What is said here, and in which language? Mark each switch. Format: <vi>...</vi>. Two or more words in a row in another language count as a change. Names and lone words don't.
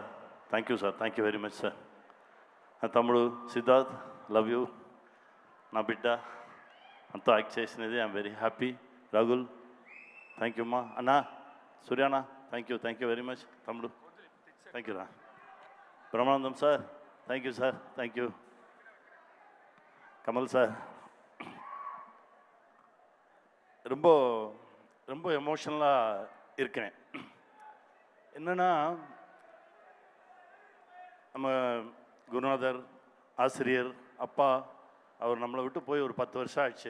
<en>thank you sir, thank you very much sir.</en> <te>నా తమ్ముడు సిద్ధార్థ్,</te> <en>love you.</en> <te>నా బిడ్డ అంతా యాక్ట్ చేసినది.</te> <en>I'm very happy.</en> <te>రఘుల్,</te> <en>thank you</en> <te>అమ్మా. అన్నా, సూర్యానా,</te> <en>thank you very much.</en> <te>తమ్ముడు,</te> <en>thank you</en> <te>రా. బ్రహ్మానందం సార్,</te> <en>thank you sir, thank you.</en> <ta>கமல் சார், ரொம்ப ரொம்ப எமோஷனலாக இருக்கிறேன். என்னென்னா, நம்ம குருநாதர், ஆசிரியர், அப்பா, அவர் நம்மளை விட்டு போய் ஒரு 10 வருஷம் ஆச்சு.</ta>